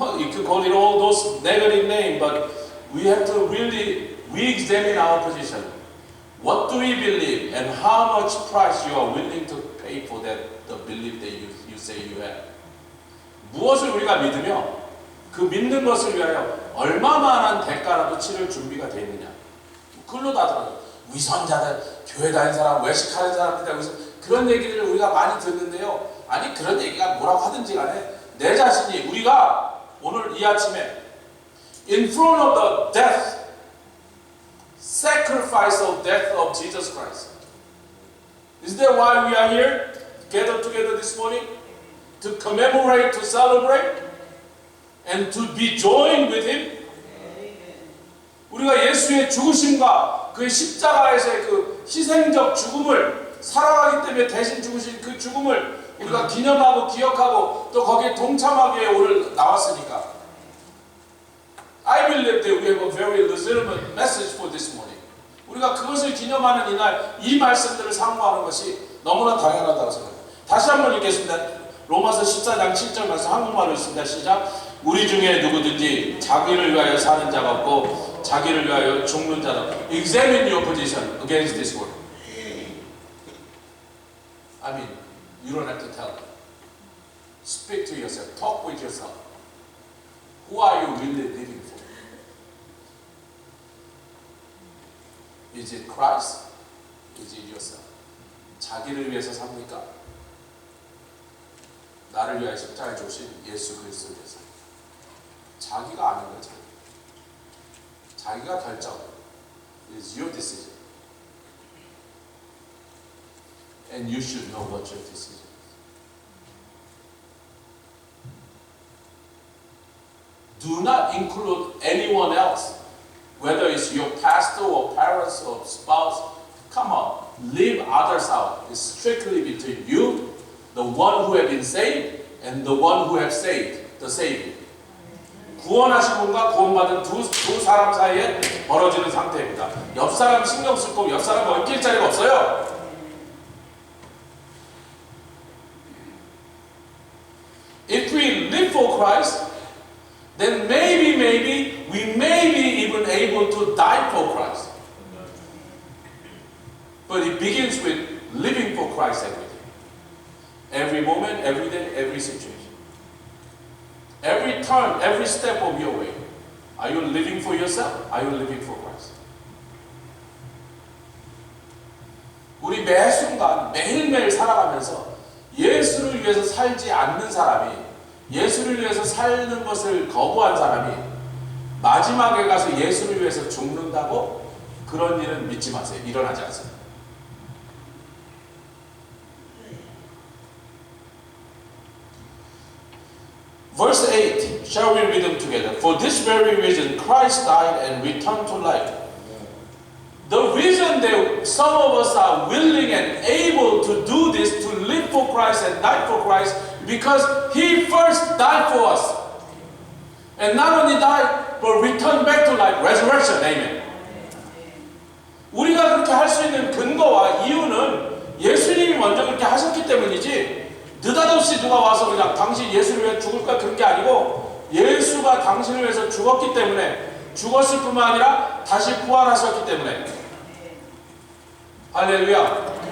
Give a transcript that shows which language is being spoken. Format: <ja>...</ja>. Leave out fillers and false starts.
<en>You can call it all those negative names, but we have to really re-examine our position. What do we believe and how much price you are willing to pay for that the belief that you say you have?</en> <ko>무엇을 우리가 믿으며 그 믿는 것을 위하여 얼마만한 대가라도 치를 준비가 되어 있느냐. 그걸로 다 들어요. 위선자들, 교회 다니는 사람, 외식하는 사람들, 그런 얘기를 우리가 많이 듣는데요. 아니 그런 얘기가 뭐라고 하든지 간에 내 자신이 우리가 오늘 이 아침에</ko> <en>in front of the death, sacrifice of death of Jesus Christ. Is that why we are here gathered together this morning? To commemorate, to celebrate, and to be joined with Him?</en> <ko>우리가 예수의 죽으심과 그의 십자가에서의 그 희생적 죽음을 살아가기 때문에 대신 죽으신 그 죽음을 우리가 기념하고 기억하고 또 거기에 동참하기 위해 오늘 나왔으니까</ko> <en>I believe that we have a very legitimate message for this morning.</en> <ko>우리가 그것을 기념하는 이날 이 말씀들을 상고하는 것이 너무나 당연하다고 생각합니다. 다시 한번 읽겠습니다. 로마서 14장 7절 말씀 한국말로 읽습니다. 시작. 우리 중에 누구든지 자기를 위하여 사는 자가 없고 자기를 위하여 죽는 자도.</ko> <en>Examine your position against this world. I mean, you don't have to tell them. Speak to yourself. Talk with yourself. Who are you really living for? Is it Christ? Is it yourself?</en> <ko>자기를 위해서 삽니까? 나를 위하여 십자가에 죽으신 예수 그리스도를 위해서. 자기가 아는 거죠. 자기가 결정.</ko> <en>It is your decision. And you should know what your decision is. Do not include anyone else, whether it's your pastor or parents or spouse. Come on, leave others out. It's strictly between you, the one who have been saved, and the one who have saved, the Savior.</en> <ko>구원하신 분과 구원받은 두 사람 사이에 벌어지는 상태입니다. 옆 사람 신경 쓸 거고 옆 사람 얽힐 자리가 없어요.</ko> <en>If we live for Christ, then maybe we may be even able to die for Christ. But it begins with living for Christ every day. Every moment, every day, every situation. Every turn, every step of your way. Are you living for yourself? Are you living for Christ?</en> <ko>우리 매 순간 매일매일 살아가면서 예수를 위해서 살지 않는 사람이, 예수를 위해서 사는 것을 거부한 사람이 마지막에 가서 예수를 위해서 죽는다고? 그런 일은 믿지 마세요. 일어나지 않습니다.</ko> <en>Verse 8 Shall we read them together? For this very reason, Christ died and returned to life. The reason that some of us are willing and able to do this, to live for Christ and die for Christ, because He first died for us. And not only died, but returned back to life, resurrection. Amen.</en> <ko>우리가 그렇게 할 수 있는 근거와 이유는 예수님이 먼저 그렇게 하셨기 때문이지, 느닷없이 누가 와서 그냥 당신 예수를 위해 죽을까 그런 게 아니고, 예수가 당신을 위해서 죽었기 때문에, 죽었을 뿐만 아니라 다시 부활하셨기 때문에. 할렐루야.</ko>